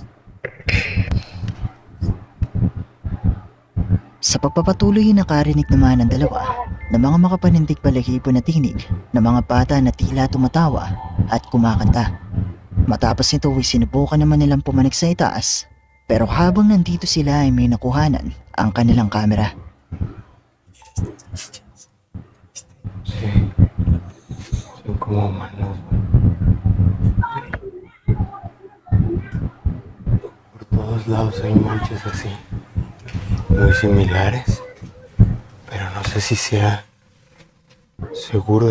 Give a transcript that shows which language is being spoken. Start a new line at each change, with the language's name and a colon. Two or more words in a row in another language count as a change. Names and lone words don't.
Filipino: Sa pagpapatuloy nakarinig naman ang dalawa ng mga makapanindig balahibo na tinig ng mga bata na tila tumatawa at kumakanta. Matapos nito ay sinubukan naman nilang pumanik sa itaas, pero habang nandito sila ay may nakuhanan ang kanilang kamera.
Spanish: Son como manos por todos lados hay manchas así, muy similares, pero no sé si sea seguro.